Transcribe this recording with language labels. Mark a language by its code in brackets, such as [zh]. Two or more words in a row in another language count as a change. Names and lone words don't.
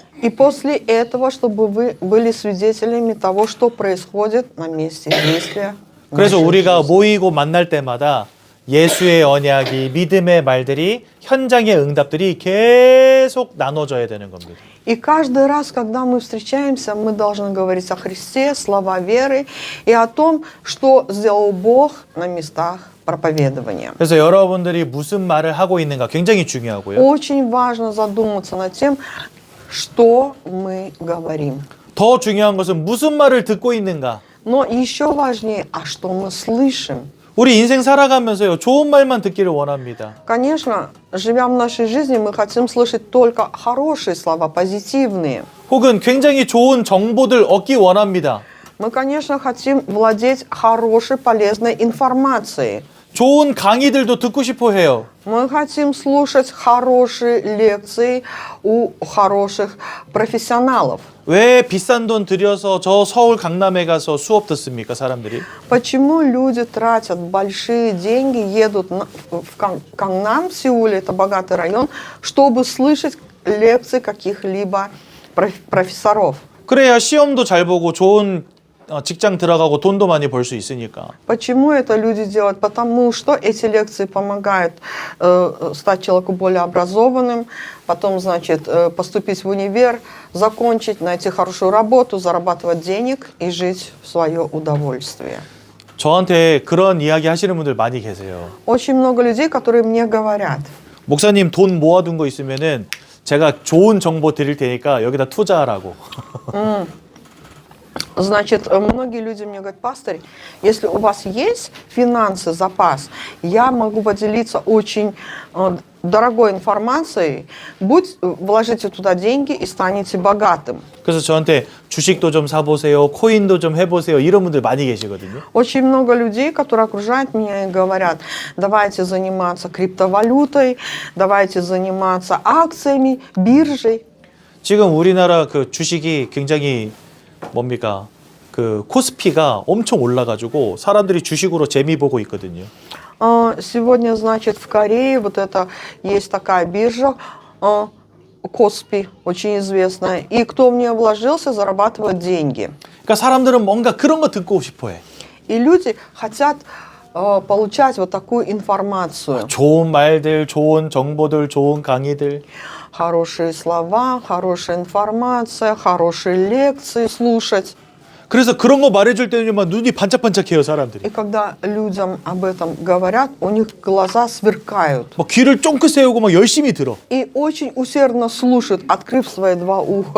[ru] И после этого, чтобы вы были свидетелями того, что происходит на месте действия. [ko] 그래서 우리가 모이고 만날 때마다 예수의 언약이 믿음의 말들이 현장의 응답들이 계속 나눠져야 되는 겁니다. [ru] И каждый раз, когда мы встречаемся, мы должны говорить о Христе, слова веры и о том, что сделал Бог на местах проповедования. [ko] 그래서 여러분들이 무슨 말을 하고 있는가 굉장히 중요하고요. [ru] Очень важно задуматься над тем, что мы говорим. [ko] 더 중요한 것은 무슨 말을 듣고 있는가. [ru] Но еще важнее, а что мы слышим. [ko] 우리 인생 살아가면서요, 좋은 말만 듣기를 원합니다. [ru] Конечно, живя в нашей жизни, мы хотим слышать только хорошие слова, позитивные. [ko] 혹은 굉장히 좋은 정보들 얻기 원합니다. [ru] Мы, конечно, хотим владеть хорошей, полезной информацией. [ko] 좋은 강의들도 듣고 싶어 해요. [ru] Мы хотим слушать хорошие лекции у хороших профессионалов. [ko] 왜 비싼 돈 들여서 저 서울 강남에 가서 수업 듣습니까, 사람들이? [ru] Почему люди тратят большие деньги, едут в Кангнам, в Сеуле, это богатый район, чтобы слышать лекции каких-либо профессоров? [ko] 그래야 시험도 잘 보고 좋은 직장 들어가고 돈도 많이 벌 수 있으니까. [ru] Почему это люди делают? Потому что эти лекции помогают стать человеку более образованным, потом, значит, поступить в универ, закончить, найти хорошую работу, зарабатывать денег и жить в свое удовольствие. [ko] 저한테 그런 이야기 하시는 분들 많이 계세요. [ru] Очень много людей, которые мне говорят: [ko] 목사님 돈 모아둔 거 있으면은 제가 좋은 정보 드릴 테니까 여기다 투자하라고. [ru] Значит, многие люди мне говорят: пастор, если у вас есть финансы, запас, я могу поделиться очень дорогой информацией, вложите туда деньги и станете богатым. [ko] 그래서 저한테 주식도 좀 사보세요, 코인도 좀 해보세요, 이런 분들 많이 계시거든요. [ru] Очень много людей, которые окружают меня и говорят: давайте заниматься криптовалютой, давайте заниматься акциями, биржей. [ko] 지금 우리나라 그 주식이 굉장히 뭡니까? 그 코스피가 엄청 올라가지고 사람들이 주식으로 재미 보고 있거든요. [ru] Сегодня, значит, в Корее вот это есть такая биржа Коспи, очень известная. И кто в нее вложился, зарабатывает деньги. [ko] 그러니까 사람들은 뭔가 그런 거 듣고 싶어해. [ru] И люди хотят получать вот такую информацию. [ko] 좋은 말들, 좋은 정보들, 좋은 강의들. [ru] Хорошие слова, хорошая информация, хорошие лекции слушать. [ko] 그래서 그런 거 말해줄 때는 막 눈이 반짝반짝해요, 사람들이. [ru] И когда людям об этом говорят, у них глаза сверкают. [ko] 막 귀를 쫑긋 세우고 막 열심히 들어. [ru] И очень усердно слушают, открыв свои два уха.